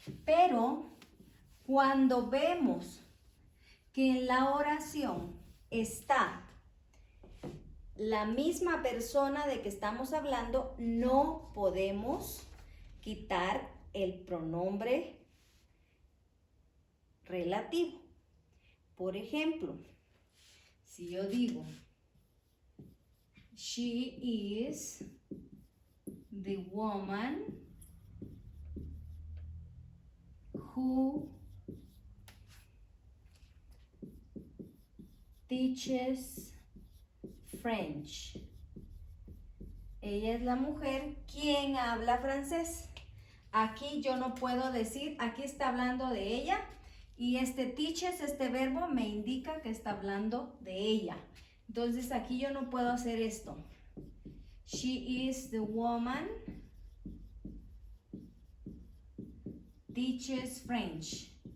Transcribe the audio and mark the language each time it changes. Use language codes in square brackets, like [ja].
[es] Pero cuando vemos que en la oración está la misma persona de que estamos hablando, no podemos quitar el pronombre relativo. Por ejemplo, si yo digo, [en] she is the woman who teaches French. [es] Ella es la mujer quien habla francés. Aquí yo no puedo decir, aquí está hablando de ella, y este teaches, este verbo, me indica que está hablando de ella. Entonces aquí yo no puedo hacer esto. [en] She is the woman teaches French.